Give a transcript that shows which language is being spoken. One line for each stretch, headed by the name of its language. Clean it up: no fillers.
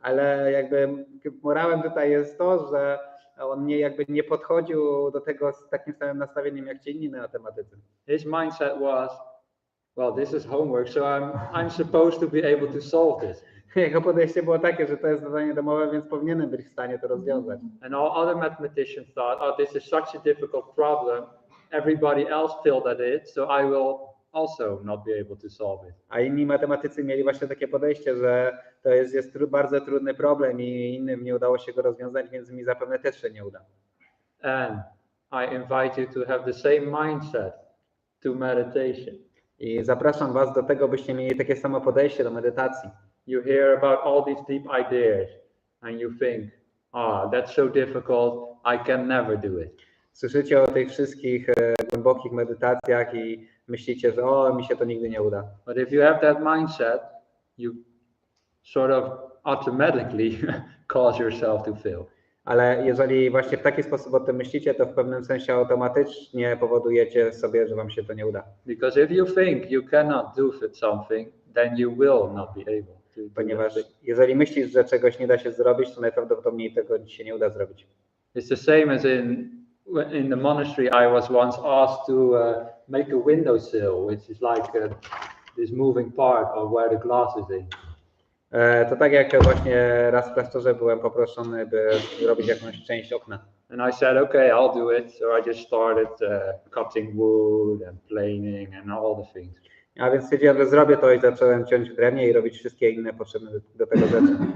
Polish: Ale jakby morałem tutaj jest to, że on nie podchodził do tego z takim samym nastawieniem jak ci inni matematycy.
English: His mindset was, well, this is homework, so I'm supposed to be able to solve this.
Polish: Jego podejście było takie, że to jest zadanie domowe, więc powinienem być w stanie to rozwiązać.
English: And all other mathematicians thought, oh, this is such a difficult problem. Everybody else failed at it, so I will also not be able to solve it.
Polish: A inni matematycy mieli właśnie takie podejście, że to jest bardzo trudny problem i innym nie udało się go rozwiązać, więc mi zapewne też się nie uda.
English: And I invite you to have the same mindset to meditation.
Polish: I zapraszam was do tego, byście mieli takie samo podejście do medytacji.
English: You hear about all these deep ideas and you think, that's so difficult, I can never do it.
Polish: Słyszycie o tych wszystkich głębokich medytacjach i myślicie, że mi się to nigdy nie uda.
English: But if you have that mindset, you sort of automatically cause yourself to fail.
Polish: Ale jeżeli właśnie w taki sposób o tym myślicie, to w pewnym sensie automatycznie powodujecie sobie, że wam się to nie uda.
English: Because if you think you cannot do something, then you will not be able to do
Polish: Ponieważ
English: that.
Polish: jeżeli myślisz, że czegoś nie da się zrobić, to najprawdopodobniej tego się nie uda zrobić.
English: It's the same as in the monastery. I was once asked to make a windowsill, which is like this moving part of where the glass is in.
Polish: To tak jak właśnie raz w klasztorze byłem poproszony, by zrobić jakąś część okna.
English: And I said, okay, I'll do it. So I just started cutting wood and planing and all the things.
Polish: A więc stwierdziłem, że zrobię to i zacząłem ciąć w drewnie i robić wszystkie inne potrzebne do tego rzeczy.